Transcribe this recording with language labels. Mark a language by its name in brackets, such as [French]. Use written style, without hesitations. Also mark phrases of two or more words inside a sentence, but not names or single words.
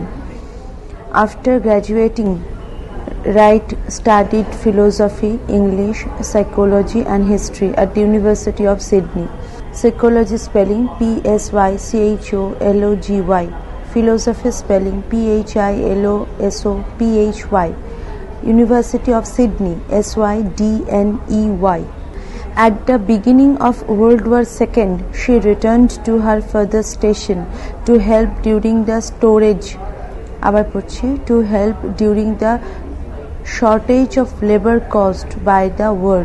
[English] After graduating, Wright studied philosophy, English, psychology and history at the University of Sydney. Psychology spelling P-S-Y-C-H-O-L-O-G-Y. Philosophy spelling P-H-I-L-O-S-O-P-H-Y. University of Sydney, S-Y-D-N-E-Y. At the beginning of World War II, she returned to her father's station to help during the shortage of labor caused by the war.